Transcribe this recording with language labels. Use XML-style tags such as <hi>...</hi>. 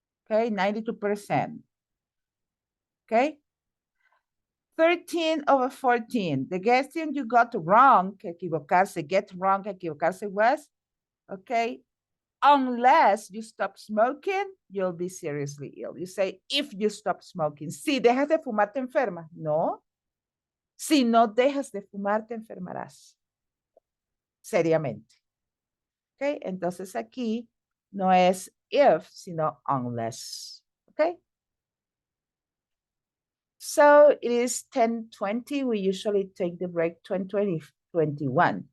<en>Okay, 92%. Okay. 13 over 14. The guessing you got wrong,</en> <es>que equivocarse,</es> <en>get wrong, que equivocarse was, okay, unless you stop smoking, you'll be seriously ill. You say, if you stop smoking.</en> <es>Si dejas de fumar, te enfermas. No. Si no dejas de fumar, te enfermarás. Seriamente. Ok, entonces aquí no es if, sino unless.</es> <en>Okay. So it is 10:20. We usually take the break 20, 21.</en>